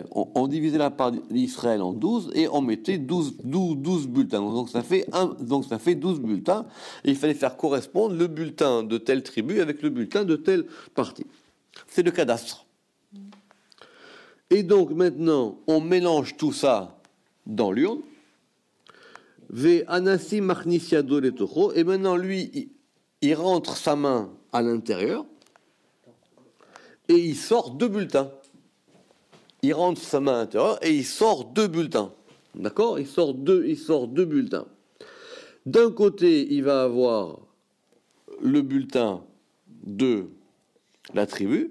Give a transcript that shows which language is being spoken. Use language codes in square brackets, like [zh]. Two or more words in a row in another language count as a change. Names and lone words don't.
[fr] On divisait la part d'Israël en 12 et on mettait 12 bulletins. Donc ça fait 12 bulletins. Et il fallait faire correspondre le bulletin de telle tribu avec le bulletin de telle partie. C'est le cadastre. Et donc maintenant, on mélange tout ça dans l'urne. [he] והנשיא מכניס ידו לתוכו. [fr] Et maintenant, lui, il rentre sa main à l'intérieur et il sort 2 bulletins. Il rentre sa main à l'intérieur et il sort 2 bulletins. D'accord ? Il sort deux bulletins. D'un côté, il va avoir le bulletin de la tribu.